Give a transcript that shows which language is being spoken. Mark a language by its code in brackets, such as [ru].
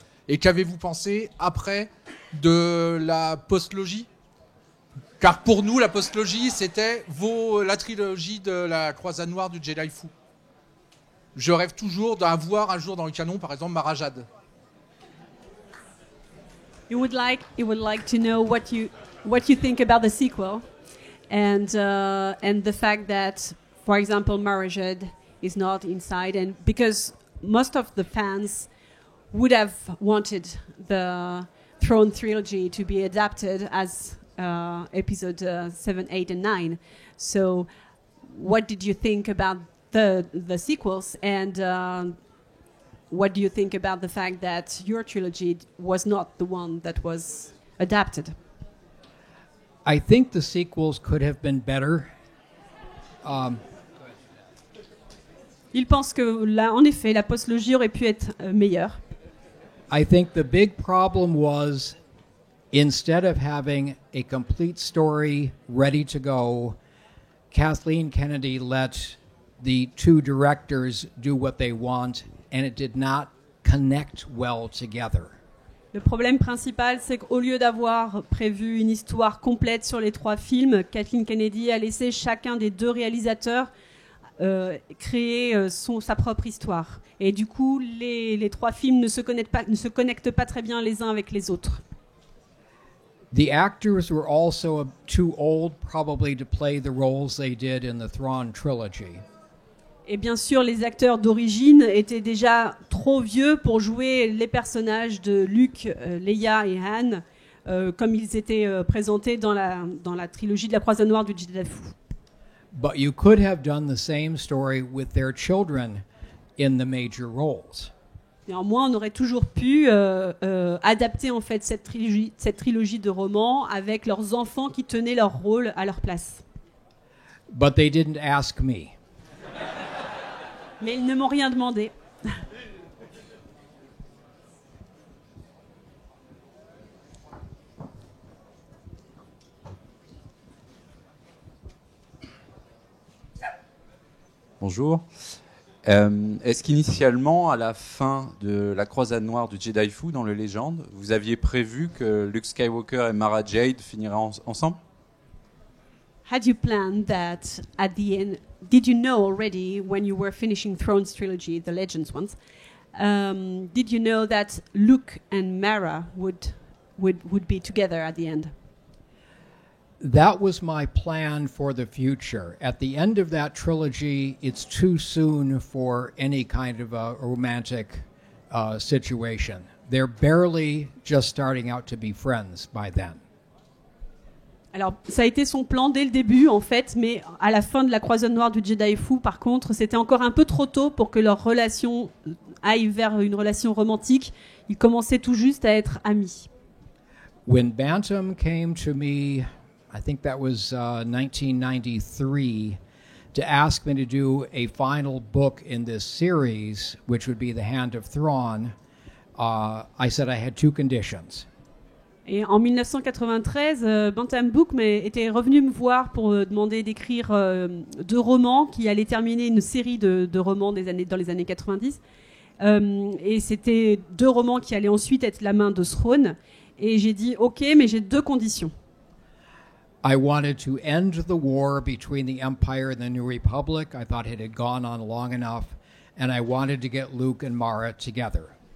[fr] Et qu'avez-vous pensé après de la postlogie? Car pour nous, la postlogie, c'était la trilogie de la Croisade Noire du Jedi Fou. Je rêve toujours d'avoir un jour dans le canon, par exemple, Mara Jade. [en] He would like to know what you think about the sequel, and the fact that, for example, Mara Jade is not inside, and because most of the fans would have wanted the Throne trilogy to be adapted as episode 7, 8, and 9. So, what did you think about the sequels, and what do you think about the fact that your trilogy was not the one that was adapted? I think the sequels could have been better. [fr] Il pense que là, en effet, la postlogie aurait pu être meilleure. [en] I think the big problem was, instead of having a complete story ready to go, Kathleen Kennedy let the two directors do what they want, and it did not connect well together. [fr] Le problème principal, c'est qu'au lieu d'avoir prévu une histoire complète sur les 3 films, Kathleen Kennedy a laissé chacun des 2 réalisateurs créer sa propre histoire. Et du coup, les 3 films ne se connectent pas très bien les uns avec les autres. [en] The actors were also too old probably to play the roles they did in the Thrawn trilogy. [fr] Et bien sûr, les acteurs d'origine étaient déjà trop vieux pour jouer les personnages de Luke, Leia et Han, comme ils étaient présentés dans la trilogie de la Croisade Noire du Jedi Fou. [en] But you could have done the same story with their children in the major roles. [fr] Néanmoins, on aurait toujours pu adapter en fait cette trilogie de romans avec leurs enfants qui tenaient leur rôle à leur place. [en] But they didn't ask me. [fr] Mais ils ne m'ont rien demandé. Bonjour. Est-ce qu'initialement, à la fin de la croisade noire du Jedi Fu dans le Légende, vous aviez prévu que Luke Skywalker et Mara Jade finiraient ensemble? [en] Had you planned that at the end? Did you know already when you were finishing Thrones trilogy, the Legends ones? Did you know that Luke and Mara would be together at the end? That was my plan for the future. At the end of that trilogy, it's too soon for any kind of a romantic situation. They're barely just starting out to be friends by then. [fr] Alors, ça a été son plan dès le début, en fait, mais à la fin de la croisade noire du Jedi Fu, par contre, c'était encore un peu trop tôt pour que leur relation aille vers une relation romantique. Ils commençaient tout juste à être amis. [en] When Bantam came to me, I think that was 1993, to ask me to do a final book in this series, which would be The Hand of Thrawn, I said I had two conditions. [fr] Et en 1993, Bantam Book était revenu me voir pour demander d'écrire 2 romans qui allaient terminer une série de romans dans les années 90. Et c'était 2 romans qui allaient ensuite être la main de Throne. Et j'ai dit, OK, mais j'ai 2 conditions. [en] I wanted to end the war between the Empire and the New Republic. I thought it had gone on long enough. And I wanted to get Luke and Mara together.